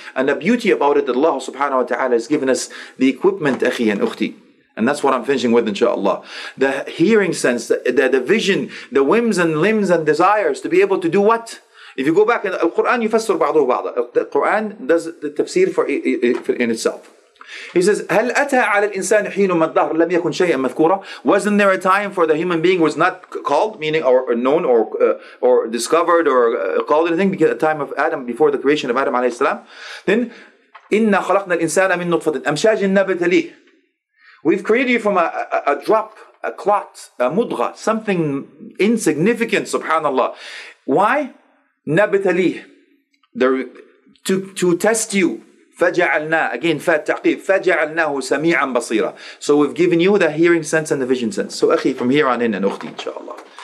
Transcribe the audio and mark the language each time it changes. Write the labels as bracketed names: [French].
[English] And the beauty about it that Allah subhanahu wa ta'ala has given us the equipment, akhi and ukhti. And that's what I'm finishing with, inshallah. The hearing sense, the vision, the whims and limbs and desires to be able to do what? If you go back in the Qur'an, [Arabic] يفسر بعضه بعضا. [English] The Qur'an does the tafsir for in itself. He says, [Arabic] هل أتى على الإنسان حين من الدهر لم يكن شيئا مذكورا? [English] Wasn't there a time for the human being was not called, meaning or known or discovered or called anything? Because at the time of Adam, before the creation of Adam alayhi salam. Then [Arabic] إنا خلقنا الإنسان من نطفة أمشاج نبتليه. [English] We've created you from a drop, a clot, a mudgha, something insignificant, subhanallah. Why? [Arabic] نبتليه, [English] to test you. [Arabic] فجعلنا, [English] again [Arabic] فات تعقيب, فجعلناه سميعا بصيرا. [English] So we've given you the hearing sense and the vision sense. So akhi, from here on in and ukhti, inshallah,